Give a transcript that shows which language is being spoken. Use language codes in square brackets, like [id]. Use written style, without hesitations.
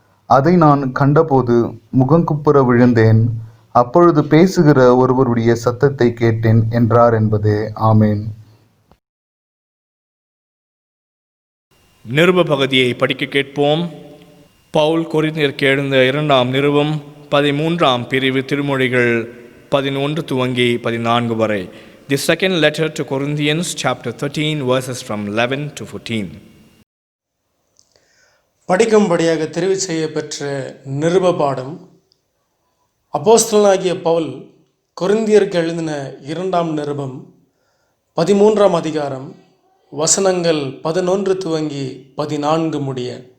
[ta] அதை நான் கண்டபோது முகங்குப்புற விழுந்தேன். அப்பொழுது பேசுகிற ஒருவருடைய சத்தத்தை கேட்டேன் என்றார் என்பதே. ஆமேன். நிருப பகுதியை படிக்க கேட்போம். பவுல் கொரிந்தியருக்கு எழுந்த 2ஆம் நிருபம் 13ஆம் பிரிவு திருமொழிகள் 11 துவங்கி 14 வரை. [en] The second letter to Corinthians, chapter 13, verses from 11 to 14. [ta] படிக்கும்படியாக தெரிவு செய்யப்பெற்ற நிருப பாடம். அப்போஸ்தலனாகிய பவுல் கொரிந்தியருக்கு எழுதின 2ஆம் நிருபம் 13ஆம் அதிகாரம் வசனங்கள் 11 துவங்கி 14 முடிய.